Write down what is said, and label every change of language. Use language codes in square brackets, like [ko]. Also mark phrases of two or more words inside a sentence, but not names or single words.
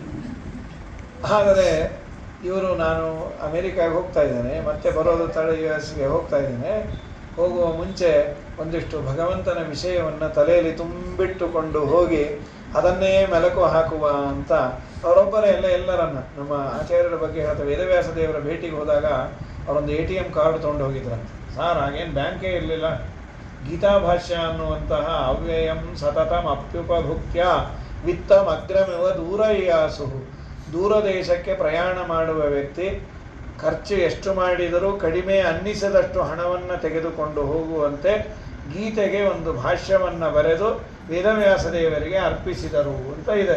[kn] ಆದರೆ ಇವರು ನಾನು ಅಮೇರಿಕಾಗೆ ಹೋಗ್ತಾ ಇದ್ದೇನೆ, ಮತ್ತೆ ಬರೋದು ತಡೆ US ಹೋಗ್ತಾ ಇದ್ದೇನೆ, ಹೋಗುವ ಮುಂಚೆ ಒಂದಿಷ್ಟು ಭಗವಂತನ ವಿಷಯವನ್ನು ತಲೆಯಲ್ಲಿ ತುಂಬಿಟ್ಟುಕೊಂಡು ಹೋಗಿ ಅದನ್ನೇ ಮೆಲುಕು ಹಾಕುವ ಅಂತ ಅವರೊಬ್ಬರೇ ಎಲ್ಲರನ್ನ ನಮ್ಮ ಆಚಾರ್ಯರ ಬಗ್ಗೆ ಹೇಳ್ತಾರೆ. ವೇದವ್ಯಾಸ ದೇವರ ಭೇಟಿಗೆ ಹೋದಾಗ ಅವರೊಂದು [en] ATM card [kn] ತೊಗೊಂಡು ಹೋಗಿದ್ರಂತೆ. ಸಾರ್ ಹಾಗೇನು ಬ್ಯಾಂಕೇ ಇರಲಿಲ್ಲ, ಗೀತಾಭಾಷ್ಯ ಅನ್ನುವಂತಹ [sa] ಅವ್ಯಯಂ ಸತತಂ ಅಪ್ಯುಪಭುಕ್ತ್ಯ ವಿತ್ತಂ ಅಗ್ರಮಿವ ದೂರಯಾಸು, [kn] ದೂರ ದೇಶಕ್ಕೆ ಪ್ರಯಾಣ ಮಾಡುವ ವ್ಯಕ್ತಿ ಖರ್ಚು ಎಷ್ಟು ಮಾಡಿದರೂ ಕಡಿಮೆ ಅನ್ನಿಸದಷ್ಟು ಹಣವನ್ನು ತೆಗೆದುಕೊಂಡು ಹೋಗುವಂತೆ ಗೀತೆಗೆ ಒಂದು ಭಾಷ್ಯವನ್ನು ಬರೆದು ವೇದವ್ಯಾಸ ದೇವರಿಗೆ ಅರ್ಪಿಸಿದರು ಅಂತ ಇದೆ.